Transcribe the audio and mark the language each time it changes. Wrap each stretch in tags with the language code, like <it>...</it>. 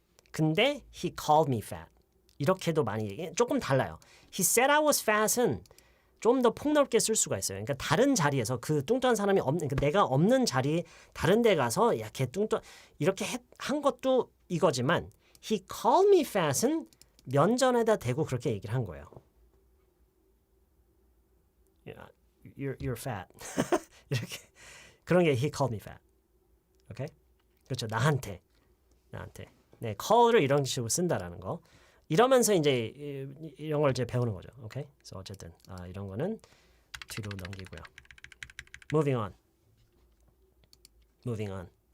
<ko>근데</ko> <en>he called me fat.</en> <ko>이렇게도 많이 얘기해. 조금 달라요.</ko> <en>He said I was fat</en> <ko>은 좀 더 폭넓게 쓸 수가 있어요. 그러니까 다른 자리에서 그 뚱뚱한 사람이 그러니까 내가 없는 자리 다른 데 가서 야, 걔 뚱뚱 이렇게 한 것도 이거지만</ko> <en>He called me fat</en> <ko>은 면전에다 대고 그렇게 얘기를 한 거예요.</ko> <en>You're fat.</en> <ko>이렇게 그런 게</ko> <en>he called me fat.</en> <ko>오케이? 그렇죠. 나한테. 네, call을 이런 식으로 쓴다라는 거. 이러면서 이제 이런 걸 이제 배우는 거죠. 오케이? 그래서 어쨌든 이런 거는 뒤로 넘기고요.</ko> <en>Moving on.</en>